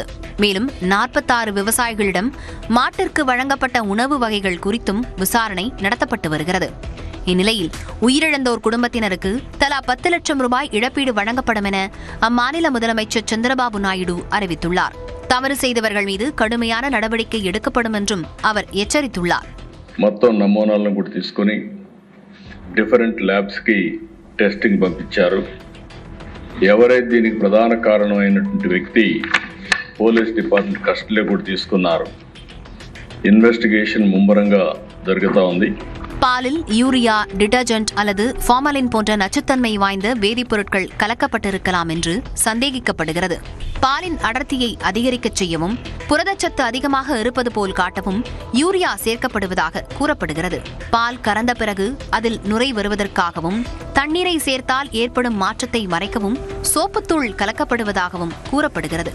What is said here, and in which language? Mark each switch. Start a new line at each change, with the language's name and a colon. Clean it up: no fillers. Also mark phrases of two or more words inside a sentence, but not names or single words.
Tamil: மேலும் 46 விவசாயிகளிடம் மாட்டிற்கு வழங்கப்பட்ட உணவு வகைகள் குறித்தும் விசாரணை நடத்தப்பட்டு வருகிறது. இந்நிலையில் உயிரிழந்தோர் குடும்பத்தினருக்கு தலா 10 லட்சம் ரூபாய் இழப்பீடு வழங்கப்படும் என அம்மாநில முதலமைச்சர் சந்திரபாபு நாயுடு அறிவித்துள்ளார். தவறு செய்தவர்கள் மீது கடுமையான நடவடிக்கை எடுக்கப்படும் என்றும் அவர் எச்சரித்துள்ளார்.
Telugu: మొత్తం నమూనాలను కూడా తీసుకొని
English: different labs
Telugu: కి టెస్టింగ్ పంపించారు. ఎవరైతే దీనికి ప్రధాన కారణమైనటువంటి వ్యక్తి
English: police department
Telugu: కస్టడీలో కూడా తీసుకున్నారు. ఇన్వెస్టిగేషన్ ముమ్మరంగా జరుగుతూ ఉంది.
Tamil: பாலில் யூரியா, டிடர்ஜென்ட் அல்லது ஃபார்மலின் போன்ற நச்சுத்தன்மை வாய்ந்த வேதிப்பொருட்கள் கலக்கப்பட்டிருக்கலாம் என்று சந்தேகிக்கப்படுகிறது. பாலின் அடர்த்தியை அதிகரிக்கச் செய்யவும் புரதச்சத்து அதிகமாக இருப்பது போல் காட்டவும் யூரியா சேர்க்கப்படுவதாக கூறப்படுகிறது. பால் கறந்த பிறகு அதில் நுரை வருவதற்காகவும் தண்ணீரை சேர்த்தால் ஏற்படும் மாற்றத்தை மறைக்கவும் சோப்புத்தூள் கலக்கப்படுவதாகவும் கூறப்படுகிறது.